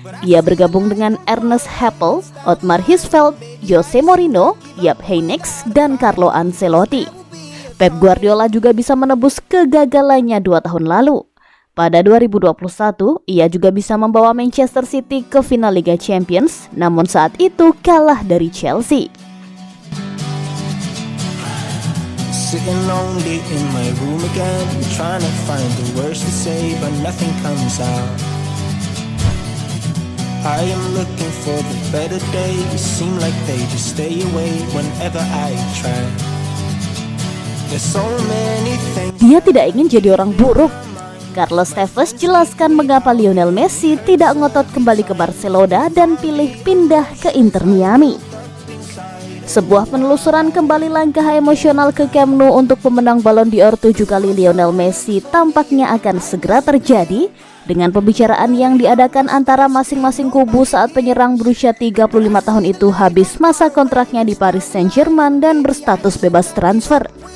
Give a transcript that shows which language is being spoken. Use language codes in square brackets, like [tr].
[id] Ia bergabung dengan Ernest Happel, Otmar Hitzfeld, Jose Mourinho, Jupp Heynckes, dan Carlo Ancelotti. Pep Guardiola juga bisa menebus kegagalannya 2 tahun lalu. Pada 2021, ia juga bisa membawa Manchester City ke final Liga Champions, namun saat itu kalah dari Chelsea. [en] Sitting lonely in my room again, trying to find the words to say, but nothing comes out. I am looking for the better days, seem like they just stay away whenever I try. There's so many things. [id] Dia tidak ingin jadi orang buruk. Carlos Tevez jelaskan mengapa Lionel Messi tidak ngotot kembali ke Barcelona dan pilih pindah ke Inter Miami. Sebuah penelusuran kembali langkah emosional ke Camp Nou untuk pemenang Ballon d'Or 7 kali Lionel Messi tampaknya akan segera terjadi dengan pembicaraan yang diadakan antara masing-masing kubu saat penyerang berusia 35 tahun itu habis masa kontraknya di Paris Saint-Germain dan berstatus bebas transfer.